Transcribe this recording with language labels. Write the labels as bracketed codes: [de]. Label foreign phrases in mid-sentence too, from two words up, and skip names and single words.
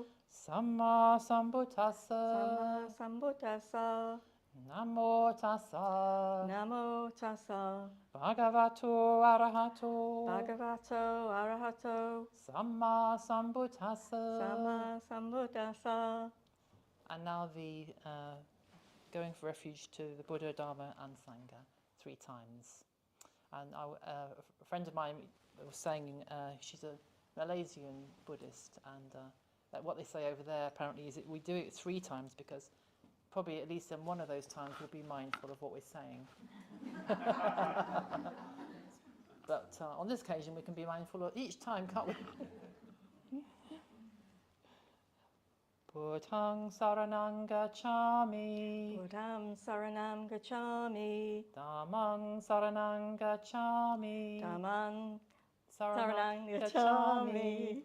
[pi] Samma sambuddhassa. Samma sambuddhassa. Namo tassa. Namo tassa. Bhagavato arahato. Bhagavato arahato. Samma sambuddhassa. Samma sambuddhassa. [en] And now the going for refuge to the Buddha, Dharma and Sangha 3 times. And a friend of mine was saying she's a Malaysian Buddhist, and that what they say over there apparently is that we do it 3 times because probably at least in one of those times we'll be mindful of what we're saying. But on this occasion we can be mindful of each time, can't we? [pi] Buddhaṃ saranang gacchami. Buddhaṃ saranam gacchami. Dhammang saranang gacchami. Dhammam saranam gacchami.